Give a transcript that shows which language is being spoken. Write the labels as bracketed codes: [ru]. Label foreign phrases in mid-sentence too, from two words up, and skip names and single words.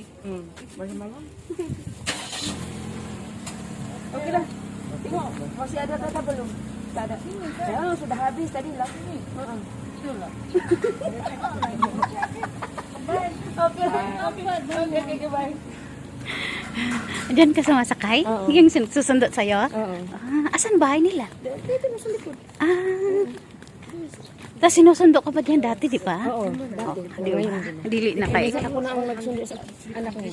[ms] Malam-malam. Okey dah. Tengok, masih ada kata belum? Tak ada. Ya, sudah habis tadi lah. Betul lah. Okey, bye. [tl] Diyan ka sumasakay? Oo. Yung susundot sa'yo? Oo. Asan bahay nila? Dito na sa likod. Tapos sinusundo ka pa diyan dati, di ba? Oo, dati. [ceb] Dili na kayo. [tl] Minsan ako na ang nagsundo sa anak niya.